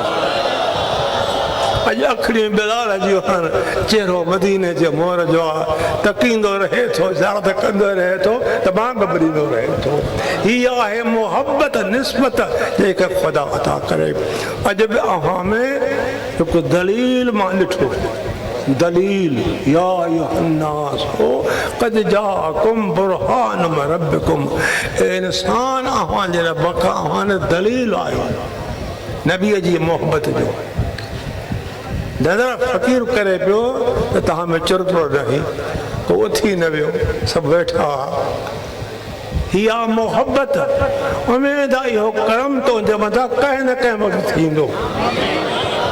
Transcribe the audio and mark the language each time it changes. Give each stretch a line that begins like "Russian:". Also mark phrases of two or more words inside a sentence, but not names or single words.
Sindhi: अॼु अखड़ियूं बिलाल जूं चेहरो मदीने जे मोहर जो आहे, तकींदो रहे थो, ज़ियारत कंदो रहे थो, तमामु ॿरींदो रहे थो। हीअ आहे मोहबत निस्बत जेके ख़ुदा अता करे। अॼु बि अव्हां में हिकु दलील मां ॾिठो, दलील
Arabic: يا أيها الناس قد جاءكم برهان من ربكم,
Sindhi: इंसान अव्हांजे रब खां अव्हां दलील आयो नबीअ जी मोहबत जो। नज़र फ़क़ीर करे पियो त तव्हां में चुरतो रहे, को उथी न वियो, सभु वेठा। हीअ मोहबत, उमेद आहे इहो करम तुंहिंजे मथां कंहिं न कंहिं वक़्तु थींदो।